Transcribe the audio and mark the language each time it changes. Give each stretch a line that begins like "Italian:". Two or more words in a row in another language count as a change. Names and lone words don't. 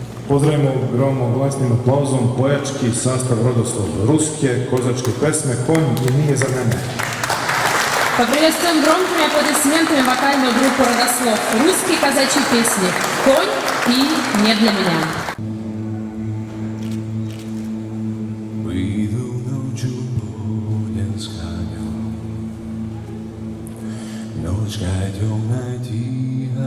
Serbian: Pozdravimo gromoglasnim aplauzom pojački sastav Rodoslov ruske kozačke pesme «Konj i nije za mene».
Russian: Поприветствуем громкими аплодисментами вокальную группу «Родослов». Русские казачьи песни «Конь» и «Не для меня». Выйду ночью полем с конем, ночка темная тихо